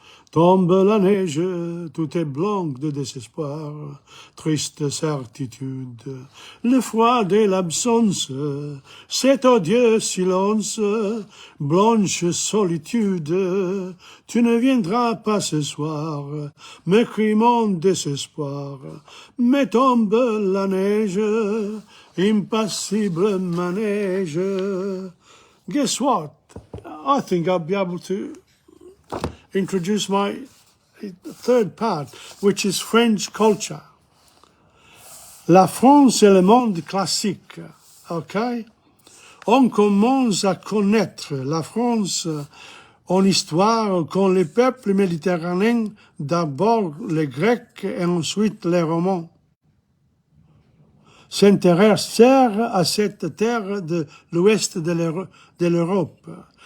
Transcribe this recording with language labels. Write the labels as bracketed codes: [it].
[fr] Tombe la neige, tout est blanc de désespoir, triste certitude, le froid de l'absence, cet odieux silence, blanche solitude, tu ne viendras pas ce soir, me crie mon désespoir, mais tombe la neige, impassible manège. [en] Guess what? I think I'll be able to introduce my third part, which is French culture. [fr] La France est le monde classique, ok? On commence à connaître la France en histoire quand les peuples méditerranéens, d'abord les Grecs et ensuite les Romains, s'intéressèrent à cette terre de l'ouest de l'Europe.